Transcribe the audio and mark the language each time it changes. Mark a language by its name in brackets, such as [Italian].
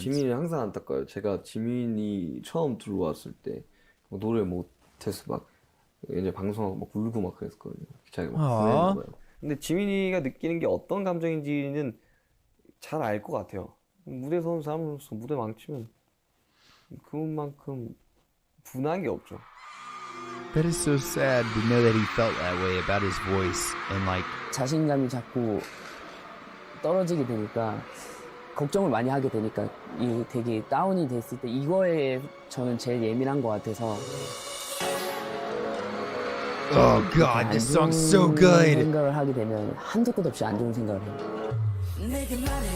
[Korean] 지민이 항상 안타까워요. 제가 지민이 처음 들어왔을 때 노래 못해서 막 이제 방송하고 막 울고 막 그랬거든요. 자기가 막 아. 보내는 거예요. 근데 지민이가 느끼는 게 어떤 감정인지는 잘 알 것 같아요. 무대 서는 사람으로서 무대 망치면 그만큼 분한 게 없죠. [English] That is so sad to know that he felt that way about his voice and like. [Korean] 자신감이 자꾸 떨어지게 되니까 걱정을 많이 하게 되니까 이 되게 다운이 됐을 때 이거에 저는 제일 예민한 것 같아서. [English] Oh God, this song's so [Korean] 안 좋은 [English] good. [Korean] 생각을 하게 되면 한도 끝 없이 안 좋은 생각을 해요.